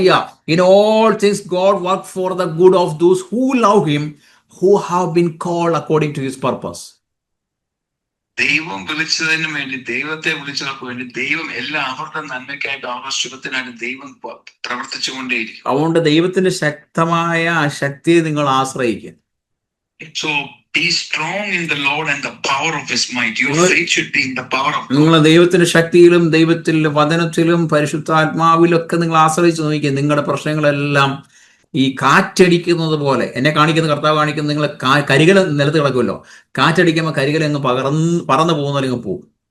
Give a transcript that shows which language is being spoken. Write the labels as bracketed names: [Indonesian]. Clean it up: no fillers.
[English] yeah, in all things God work for the good of those who love him, who have been called according to his purpose. [Malayalam] ദൈവം വിളിച്ചതിന് വേണ്ടി, ദൈവത്തെ വിളിച്ചവർക്ക് വേണ്ടി ദൈവം എല്ലാം അവരുടെ നന്മയ്ക്കായിട്ട് അവരുടെ ശുഭത്തിനായിട്ട് ദൈവം പ്രവർത്തിച്ചുകൊണ്ടേയിരിക്കും. അതുകൊണ്ട് ദൈവത്തിന്റെ ശക്തമായ ആ ശക്തിയെ നിങ്ങൾ ആശ്രയിക്കുക. [English] So be strong in the Lord and the power of his might. Your faith should be in the power of God. [Malayalam] നിങ്ങൾ ദൈവത്തിന്റെ ശക്തിയിലും ദൈവത്തിലും വചനത്തിലും പരിശുദ്ധാത്മാവിലൊക്കെ നിങ്ങൾ ആശ്രയിച്ച് നോക്കിക്കുക. നിങ്ങളുടെ പ്രശ്നങ്ങളെല്ലാം ഈ കാറ്റടിക്കുന്നത് പോലെ, എന്നെ കാണിക്കുന്ന കർത്താവ് കാണിക്കുന്ന, നിങ്ങൾ കരികല നിലത്ത് കിടക്കുമല്ലോ, കാറ്റടിക്കുമ്പോൾ കരികല അങ്ങ് പറന്നു പോകുന്നവരങ്ങ് പോകും.